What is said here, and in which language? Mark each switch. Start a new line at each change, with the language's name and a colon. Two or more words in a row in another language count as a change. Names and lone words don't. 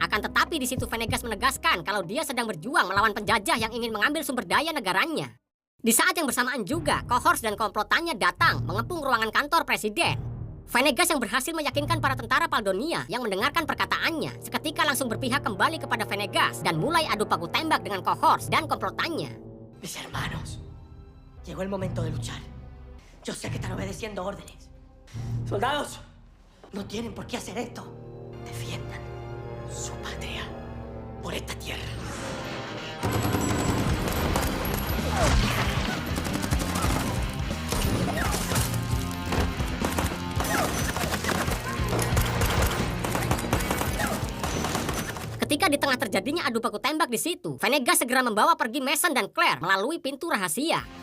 Indonesian: Akan tetapi di situ Venegas menegaskan kalau dia sedang berjuang melawan penjajah yang ingin mengambil sumber daya negaranya. Di saat yang bersamaan juga, Cohors dan komplotannya datang mengepung ruangan kantor presiden. Venegas yang berhasil meyakinkan para tentara Paldonia yang mendengarkan perkataannya, seketika langsung berpihak kembali kepada Venegas dan mulai adu paku tembak dengan Cohors dan komplotannya.
Spanish: Mis hermanos, llegó el momento de luchar. Yo sé que están obedeciendo órdenes. Soldados, no tienen por qué hacer esto. Defiendan su patria por esta tierra.
Indonesian: Ketika di tengah terjadinya adu baku tembak di situ, Venegas segera membawa pergi Mason dan Claire melalui pintu rahasia.